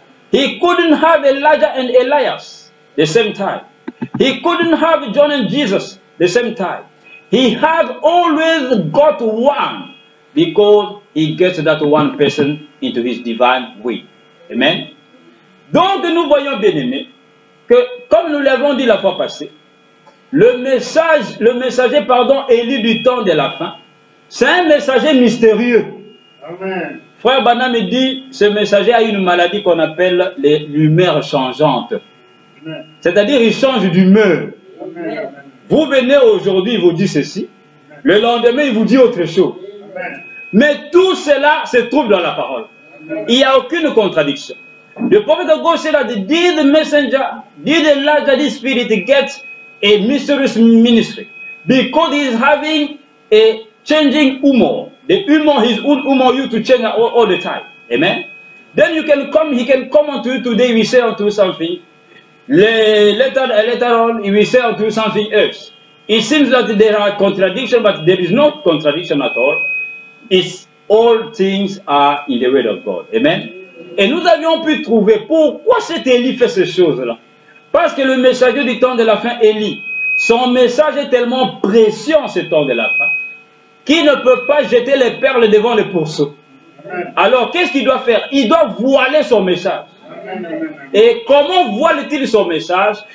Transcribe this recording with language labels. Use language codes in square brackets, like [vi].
[en] He couldn't have Elijah and Elias the same time. He couldn't have John and Jesus the same time. He has always got one because he gets that one person into his divine way. Amen. [fr] Donc nous voyons bien aimés que comme nous l'avons dit la fois passée, le messager Élie du temps de la fin, c'est un messager mystérieux. Amen. Frère Branham me dit, ce messager a une maladie qu'on appelle l'humeur changeante. C'est-à-dire, il change d'humeur. Vous venez aujourd'hui, il vous dit ceci. Le lendemain, il vous dit autre chose. Amen. Mais tout cela se trouve dans la parole. Il n'y a aucune contradiction. [en] The prophet of God said that did the messenger, did Elijah, this spirit get a mysterious ministry? Because he is having a changing humor. The humor, his own humor, you to change all the time. Amen. Then you can come, he can come unto you today, we say unto you something. Later on, he will say unto you something else. It seems that there are contradictions, but there is no contradiction at all. It's all things are in the word of God. Amen. [fr] Et nous avions pu trouver pourquoi cet Élie fait ces choses-là. Parce que le messager du temps de la fin, Élie, son message est tellement précieux en ce temps de la fin, qu'il ne peut pas jeter les perles devant les pourceaux. Alors, qu'est-ce qu'il doit faire? Il doit voiler son message. Et comment voile-t-il son message?